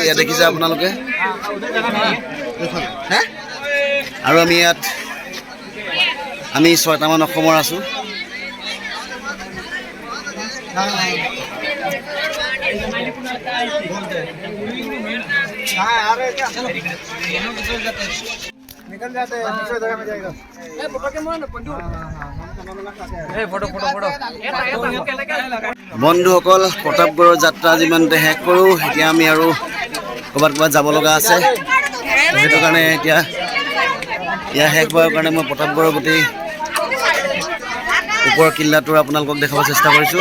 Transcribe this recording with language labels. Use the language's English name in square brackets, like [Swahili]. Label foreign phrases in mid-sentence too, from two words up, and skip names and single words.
[Assamese] ইয়াত দেখিছে আপোনালোকে, আৰু আমি ইয়াত 6টামান অসমৰ আছোঁ। [Hindi] निकल जाते हैं दूसरे जगह में जाएगा [Assamese] বন্ধুসকল প্ৰতাপগড়ৰ যাত্ৰা যিমানতে শেষ কৰোঁ। এতিয়া আমি আৰু ক'ৰবাত যাব লগা আছে, সেইটো কাৰণে এতিয়া ইয়াৰ শেষ হোৱাৰ কাৰণে মই প্ৰতাপগড়ৰ গোটেই ওপৰৰ কিল্লাটোৰ আপোনালোকক দেখাব চেষ্টা কৰিছোঁ।